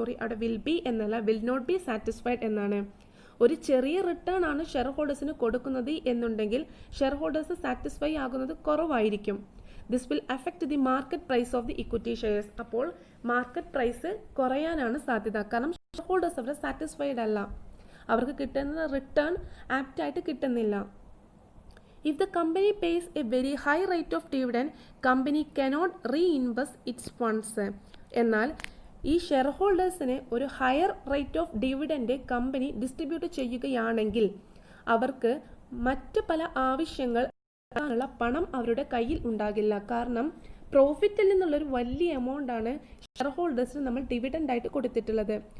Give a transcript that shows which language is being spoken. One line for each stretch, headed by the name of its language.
Malayalam: അവിടെ
English: will be
Malayalam: എന്നല്ല,
English: will not be satisfied
Malayalam: എന്നാണ്. ഒരു ചെറിയ റിട്ടേൺ ആണ് ഷെയർ ഹോൾഡേഴ്സിന് കൊടുക്കുന്നത് എന്നുണ്ടെങ്കിൽ ഷെയർ ഹോൾഡേഴ്സ് സാറ്റിസ്ഫൈ ആകുന്നത് കുറവായിരിക്കും.
English: This will affect the market price of the equity shares.
Malayalam: അപ്പോൾ മാർക്കറ്റ് പ്രൈസ് കുറയാനാണ് സാധ്യത. കാരണം ഷെയർ ഹോൾഡേഴ്സ് അവർ സാറ്റിസ്ഫൈഡ് അല്ല, അവർക്ക് കിട്ടുന്ന റിട്ടേൺ ആപ്റ്റായിട്ട് കിട്ടുന്നില്ല.
English: If the company pays a very high rate of dividend, company cannot reinvest its funds.
Malayalam: എന്നാൽ ഈ share ഹോൾഡേഴ്സിന് ഒരു higher rate of dividend company distribute ചെയ്യുകയാണെങ്കിൽ അവർക്ക് മറ്റ് പല ആവശ്യങ്ങൾ ുള്ള പണം അവരുടെ കയ്യിൽ ഉണ്ടാകില്ല. കാരണം പ്രോഫിറ്റിൽ നിന്നുള്ളൊരു വലിയ എമൗണ്ടാണ് ഷെയർ ഹോൾഡേഴ്സിന് നമ്മൾ ഡിവിഡൻഡ് ആയിട്ട് കൊടുത്തിട്ടുള്ളത്.